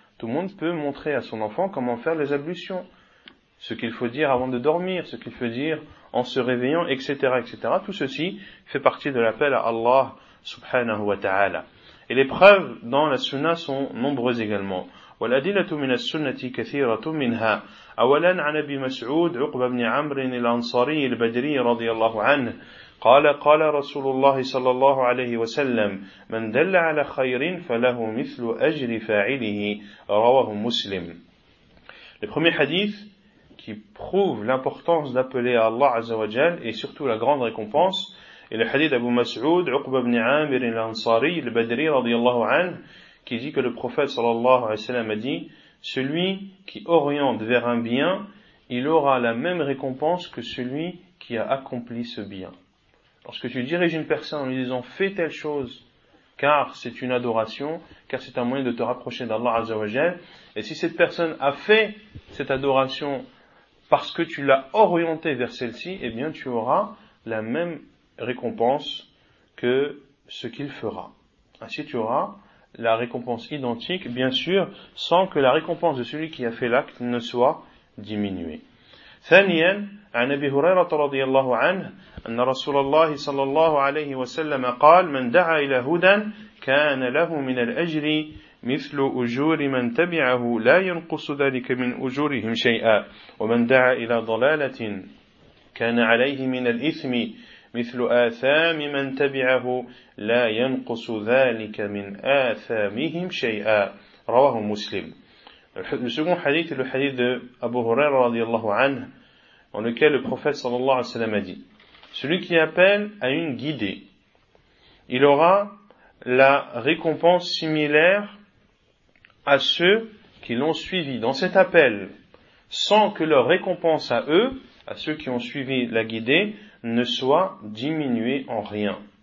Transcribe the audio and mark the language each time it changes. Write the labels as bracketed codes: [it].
[fr] Tout le monde peut montrer à son enfant comment faire les ablutions, ce qu'il faut dire avant de dormir, ce qu'il faut dire en se réveillant, etc., etc. Tout ceci fait partie de l'appel à Allah subhanahu wa ta'ala. Et les preuves dans la sunna sont nombreuses également. [ar] وَالْأَدِلَّةُ مِنَ السُنَّةِ كَثِيرَةٌ مِنْهَا أَوَلًا عَنْ أَبِي مَسْعُودِ عُقْبَ بْنِ عَمْرٍ الْأَنْصَارِيِّ الْبَدْرِيِّ رَضِيَ اللَّهُ عَنْهُ قال رسول الله صلى الله عليه وسلم من دل على خير فله مثل أجر فاعله رواه مسلم. [fr] Le premier hadith qui prouve l'importance d'appeler à Allah Azza wa Jal et surtout la grande récompense est le hadith d'Abu Mas'ud, Uqba ibn Amir al-Ansari, le Badri radiyallahu anhu, qui dit que le prophète sallallahu alayhi wa sallam a dit: celui qui oriente vers un bien, il aura la même récompense que celui qui a accompli ce bien. Lorsque tu diriges une personne en lui disant « fais telle chose, car c'est une adoration, car c'est un moyen de te rapprocher d'Allah Azza wa Jal », et si cette personne a fait cette adoration parce que tu l'as orientée vers celle-ci, eh bien tu auras la même récompense que ce qu'il fera. Ainsi tu auras la récompense identique, bien sûr, sans que la récompense de celui qui a fait l'acte ne soit diminuée. [ar] ثانياً عن أبي هريرة رضي الله عنه أن رسول الله صلى الله عليه وسلم قال من دعا إلى هدى كان له من الأجر مثل أجور من تبعه لا ينقص ذلك من أجورهم شيئا ومن دعا إلى ضلالة كان عليه من الإثم مثل آثام من تبعه لا ينقص ذلك من آثامهم شيئا رواه مسلم. [fr] Le second hadith est le hadith d'Abu Huraira radiyallahu anhu, en lequel le prophète sallallahu alayhi wa sallam a dit: celui qui appelle à une guidée, il aura la récompense similaire à ceux qui l'ont suivi dans cet appel, sans que leur récompense à eux, à ceux qui ont suivi la guidée, ne soit diminuée en rien.